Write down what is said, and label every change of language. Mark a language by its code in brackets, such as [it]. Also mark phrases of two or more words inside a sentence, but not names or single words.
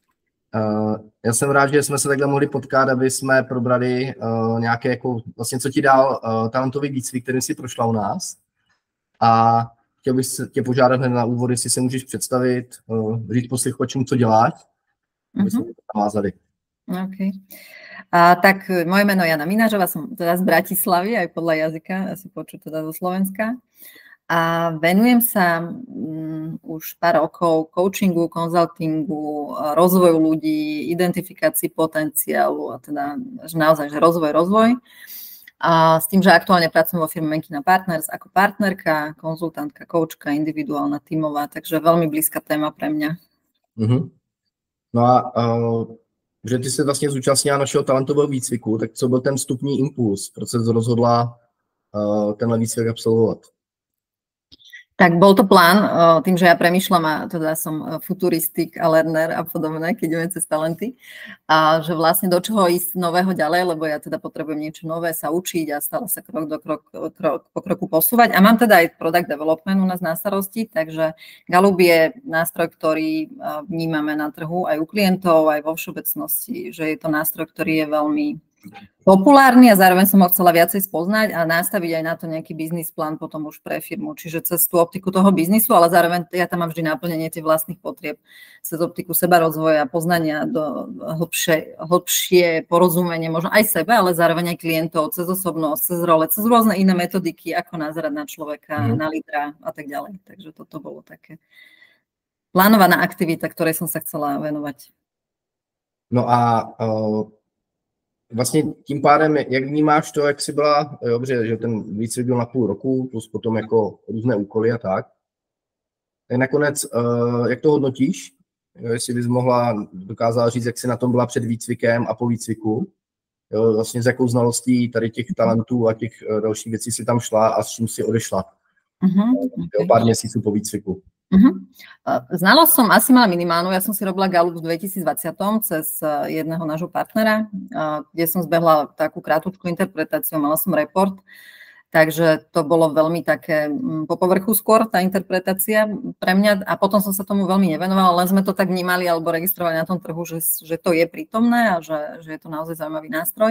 [cs] Já jsem rád, že jsme se takhle mohli potkat, aby jsme probrali nějaké, jako, vlastně, co ti dal talentový výcvik, kterým si prošla u nás. A chtěl bych tě požádat hned na úvod, jestli se můžeš představit, říct posluchačům, co děláš, aby jsme to navázali. OK. [sk] Tak moje meno je Jana Minářová, som teda z Bratislavy, aj podľa jazyka, asi počuť teda zo Slovenska. A venujem sa už pár rokov coachingu, konzultingu, rozvoju ľudí, identifikácii potenciálu a teda že naozaj, že rozvoj. A s tým, že aktuálne pracujem vo firme Menkina Partners ako partnerka, konzultantka, coachka, individuálna, tímová, takže veľmi blízka téma pre mňa. [cs] No a že ty se vlastně zúčastnila našeho talentového výcviku, tak co byl ten vstupní impuls, proč se rozhodla tenhle výcvik absolvovat? [sk] Tak bol to plán, tým, že ja premýšľam a teda som futuristik a learner a podobné, keď ideme cez talenty, a že vlastne do čoho ísť nového ďalej, lebo ja teda potrebujem niečo nové sa učiť a stále sa krok po kroku posúvať. A mám teda aj [en] product development [sk] u nás na starosti, takže Gallup je nástroj, ktorý vnímame na trhu aj u klientov, aj vo všeobecnosti, že je to nástroj, ktorý je veľmi populárny a zároveň som ho chcela viacej spoznať a nastaviť aj na to nejaký biznis plán potom už pre firmu. Čiže cez tú optiku toho biznisu, ale zároveň ja tam mám vždy naplnenie tých vlastných potrieb cez optiku seba rozvoja, poznania do hlbšie porozumenie, možno aj sebe, ale zároveň aj klientov, cez osobnosť, cez role, cez rôzne iné metodiky, ako nazerať na človeka, na lídra a tak ďalej. Takže toto bolo také plánovaná aktivita, ktorej som sa chcela venovať. [cs] No a vlastně tím pádem, jak vnímáš to, jak jsi byla, dobře, že ten výcvik byl na půl roku, plus potom jako různé úkoly a tak nakonec, jak to hodnotíš? Jestli bys dokázala říct, jak jsi na tom byla před výcvikem a po výcviku, vlastně s jakou znalostí tady těch talentů a těch dalších věcí si tam šla a s čím si odešla pár měsíců po výcviku. [sk] Znalosť som asi mala minimálnu. Ja som si robila Gallup v 2020 cez jedného nášho partnera, kde som zbehla takú krátku interpretáciu, mala som report, takže to bolo veľmi také po povrchu skôr tá interpretácia pre mňa a potom som sa tomu veľmi nevenovala, len sme to tak vnímali alebo registrovali na tom trhu, že to je prítomné a že je to naozaj zaujímavý nástroj.